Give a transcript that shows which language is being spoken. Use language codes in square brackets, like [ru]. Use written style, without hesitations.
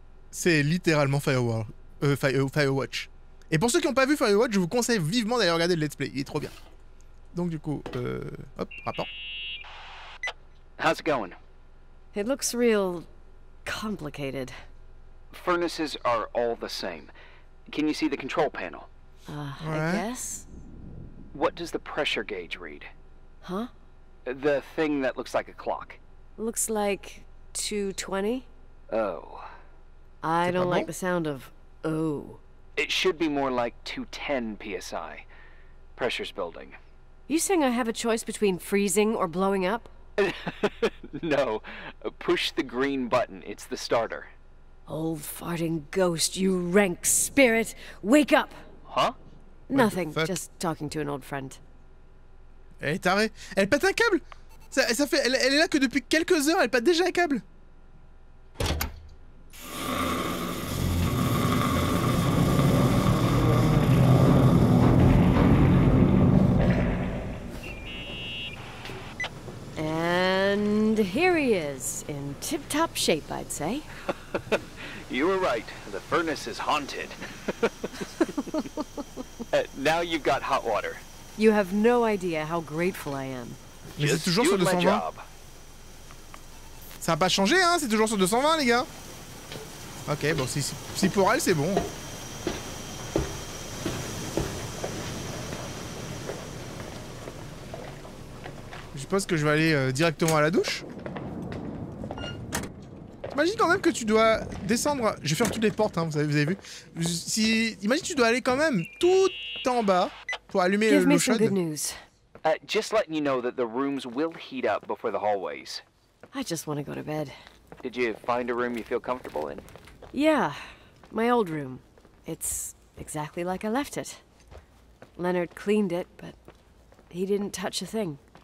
[fr] C'est littéralement Firewatch. Et pour ceux qui n'ont pas vu Firewatch, je vous conseille vivement d'aller regarder le let's play, il est trop bien. Donc du coup, hop, rapport. [en] How's it going? It looks real complicated. Furnaces are all the same. Can you see the control panel? I guess? What does the pressure gauge read? Huh? The thing that looks like a clock. Looks like 220. Oh. I don't like the sound of oh. It should be more like 210 psi. Pressure's building. You saying I have a choice between freezing or blowing up? No. Push the green button. It's the starter. Old farting ghost, you rank spirit! Wake up! Huh? Nothing, just talking to an old friend. [fr] Elle est tarée. Elle pète un câble. Ça fait, elle est là que depuis quelques heures, elle pète déjà un câble. [en] And here he is, in tip-top shape, I'd say. You were right. The furnace is haunted. Now you've got hot water. You have no idea how grateful I am. [fr] Mais c'est toujours sur 220. Ça n'a pas changé, hein. C'est toujours sur 220, les gars. Ok, bon, si pour elle, c'est bon. Je suppose que je vais aller directement à la douche. Imagine quand même que tu dois descendre... Je vais faire toutes les portes, hein, vous avez vu. Imagine que tu dois aller quand même tout en bas pour allumer l'eau chaude. [en] Give me some good news. Just letting you know that the rooms will heat up before the hallways. I just want to go to bed. Did you find a room you feel comfortable in? Yeah, my old room. It's exactly like I left it. Leonard cleaned it, but he didn't touch a thing.